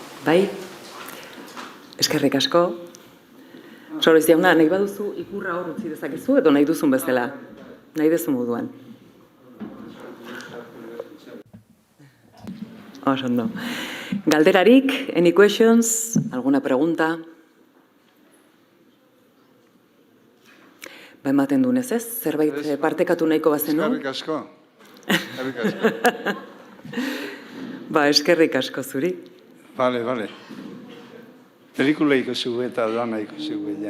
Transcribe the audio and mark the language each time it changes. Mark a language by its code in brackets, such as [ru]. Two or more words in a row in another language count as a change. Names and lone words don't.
[eu] Bai? Eskerrik asko. Soroiz jauna, nahi baduzu ikurra hor utzi dezakezu edo nahi duzun bezala? Nahi duzu moduan. Oso ondo. Galderarik, [en] any questions? [es] ¿Alguna pregunta? [eu] Ba, ematen dunez ez? Zerbait partekatu nahiko bazenu? Eskerrik asko. Eskerrik asko. Ba, eskerrik asko zuri. Bale. Pelikula ikusi eta dana ikusi ja.